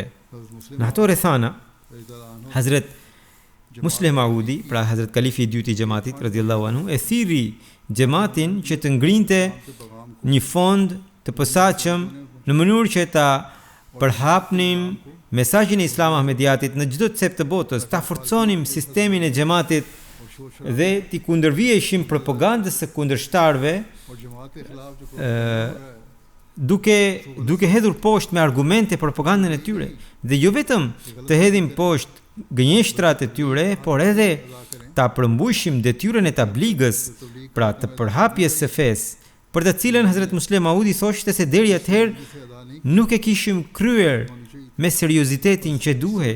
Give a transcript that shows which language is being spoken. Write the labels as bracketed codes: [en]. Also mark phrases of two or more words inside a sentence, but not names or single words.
[sq] Në ato rrethana, Hazret Musleh Maudi, pra Hazret Kalifi i dytë i xhamatit [ar] رضي الله عنه, [sq] e thirri xhamatin që të ngrinte një fond të posaçëm në mënyrë që ta përhapnim mesazhin e Islam Ahmediatit në çdo cep të botës, ta forconim sistemin e xhamatit dhe t'i kundërvijeshim propagandës së kundërshtarëve [ur] اور جماعت کے خلاف جو پروگرام ہے [sq] duke hedhur poshtë me argumente propagandën e tyre dhe jo vetëm të hedhim poshtë gënjeshtrat e tyre, por edhe ta përmbushim detyrën e tabligës, pra të përhapjes së fesë, për të cilën Hazrat Musleh Maudi thoshte se deri atëherë nuk e kishim kryer me seriozitetin që duhej.